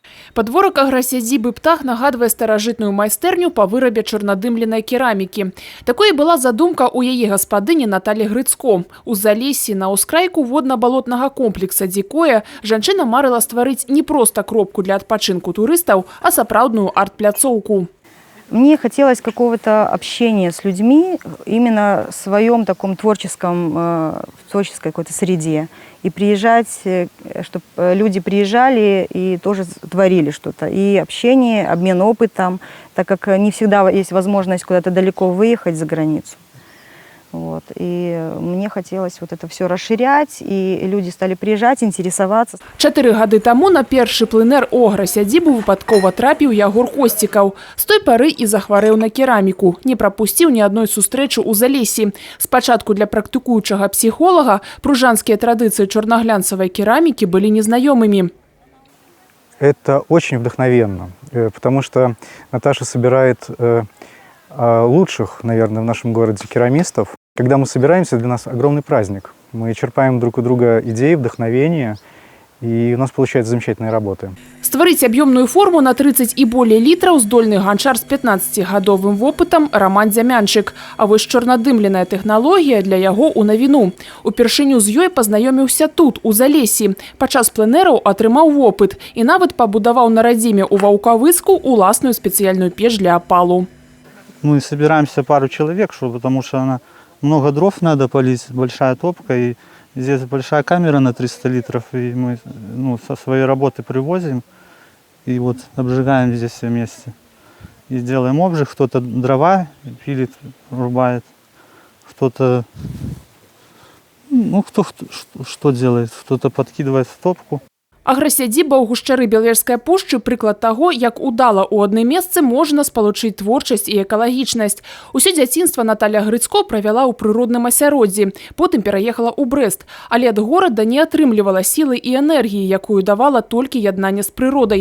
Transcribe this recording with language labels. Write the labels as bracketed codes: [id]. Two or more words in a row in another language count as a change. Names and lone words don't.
[be] Падворак аграсядзібы «Птах» нагадвае старажытную майстэрню па вырабе чорнадымленай керамікі. Такой была задумка у яе гаспадыні Наталі Грыцко. У Залессі на ўскрайку водна-балотнага комплекса «Дзікое» жанчына марыла стварыць не проста кропку для адпачынку турыстаў, а сапраўдную арт-пляцоўку. [ru] Мне хотелось какого-то общения с людьми именно в своем таком творческой какой-то среде. И приезжать, чтобы люди приезжали и тоже творили что-то. И общение, обмен опытом, так как не всегда есть возможность куда-то далеко выехать за границу. Вот. И мне хотелось вот это все расширять, и люди стали приезжать, интересоваться. [be] 4 гады таму на першы пленэр у аграсядзібу выпадкова трапіў Ягор Косцікаў. З той пары і захварэў на кераміку. Не прапусціў ні адной сустрэчы ў Залессі. Спачатку для практыкуючага псіхолага пружанскія традыцыі чорнаглянцавай керамікі былі незнаёмымі. [ru] Это очень вдохновенно, потому что Наташа собирает лучших, наверное, в нашем городе керамистов. Когда мы собираемся, для нас огромный праздник. Мы черпаем друг у друга идеи, вдохновения, и у нас получается замечательные работы. [be] Стварыць аб'ёмную форму на 30 і болей літраў здольны ганчар з 15-гадовым вопытам Роман Дзямянчык. А вось чорнадымленая тэхналогія для яго ў навіну. Упершыню з ёй пазнаёміўся тут, у Залессі. Падчас пленэраў атрымаў вопыт і нават пабудаваў на радзіме ў Ваўкавыску уласную спецыяльную печ для апалу. [ru] Мы собираемся пару человек, потому что много дров надо полить, большая топка, и здесь большая камера на 300 литров, и мы со своей работы привозим, и вот обжигаем здесь все вместе. И делаем обжиг, кто-то дрова пилит, рубает, кто-то, кто что делает, кто-то подкидывает в топку. [be] Аграсядзіба ў гушчары Белавежскай пушчы – прыклад таго, як удала ў адным месцы можна спалучыць творчасць і экалагічнасць. Усё дзяцінства Наталя Грыцко правяла ў прыродным асяроддзі, потым пераехала ў Брэст, але ад горада не атрымлівала сілы і энергіі, якую давала толькі яднанне з прыродай.